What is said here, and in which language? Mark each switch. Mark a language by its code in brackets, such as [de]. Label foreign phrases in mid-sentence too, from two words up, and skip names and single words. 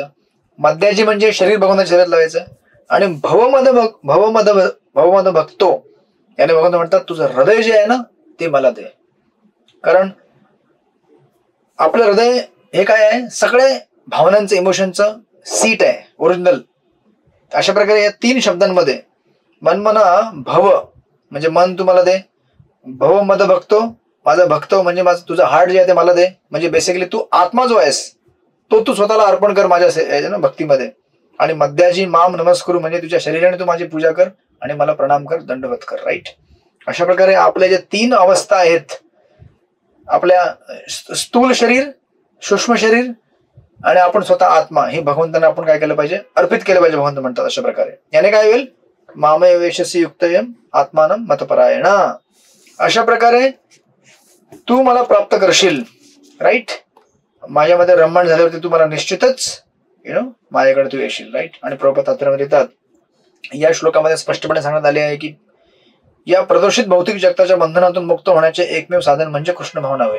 [mr] मध्याजी म्हणजे शरीर भगवंताच्या सेवेत लावायचं. आणि [sa] भवमद भक्तो [mr] याने भगवंत म्हणतात तुझं हृदय जे आहे ना ते मला दे. कारण आपलं हृदय हे काय आहे? सगळे भावनांचं, इमोशनचं सीट आहे, ओरिजिनल. अशा प्रकारे या 3 शब्दांमध्ये [sa] मनमना भव [mr] म्हणजे मन तू मला दे, [sa] भव मद भक्तो [mr] माझा भक्त म्हणजे माझं तुझं हार्ट जे आहे ते मला दे. म्हणजे बेसिकली तू आत्मा जो आहेस तो तू स्वतःला अर्पण कर माझ्या भक्तीमध्ये. आणि [sa] मध्याजी माम नमस्कुरु [mr] म्हणजे तुझ्या शरीराने तू माझी पूजा कर आणि मला प्रणाम कर, दंडवत कर, राईट. अशा प्रकारे आपल्या ज्या 3 अवस्था आहेत, आपल्या स्थूल शरीर, सूक्ष्म शरीर आणि आपण स्वतः आत्मा, हे भगवंतांना आपण काय केलं पाहिजे? अर्पित केलं पाहिजे. भगवंत म्हणतात अशा प्रकारे. याने काय होईल? [sa] मामय वेशसी युक्तयम आत्मानं मतपरायणा. [mr] अशा प्रकारे तू मला प्राप्त करशील, राईट. माझ्यामध्ये रमण झाल्यावरती तू मला निश्चितच माझ्याकडे तू येशील, राईट. आणि प्रभुपाद तात्पर्यामध्ये येतात या श्लोकामध्ये स्पष्टपणे सांगण्यात आले आहे की या प्रदूषित भौतिक जगताच्या बंधनातून मुक्त होण्याचे एकमेव साधन म्हणजे कृष्ण भावना होय.